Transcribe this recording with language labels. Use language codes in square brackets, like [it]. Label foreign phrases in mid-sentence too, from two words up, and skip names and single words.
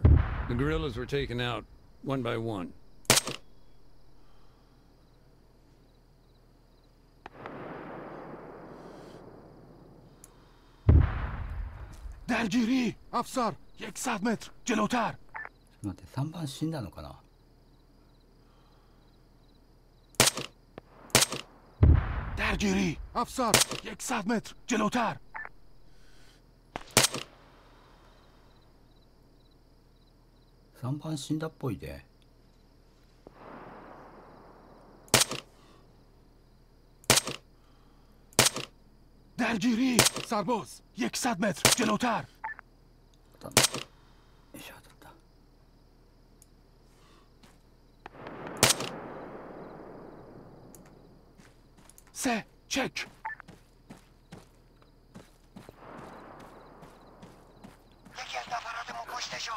[en] The guerrillas were taken out one by one. [fa] درگیری افسر 100 متر جلوتر [ja] ちょっと待って、3番死んだのかな。 [fa] درگیری افسر 100 متر جلوتر [ja] 3 番死んだっぽいで。 [fa] درگیری سرباز 100 متر جلوتر [ja] 当たんない。よいしょ、当たった。 [fa] سه چک یکی از نفراتمون کشته شد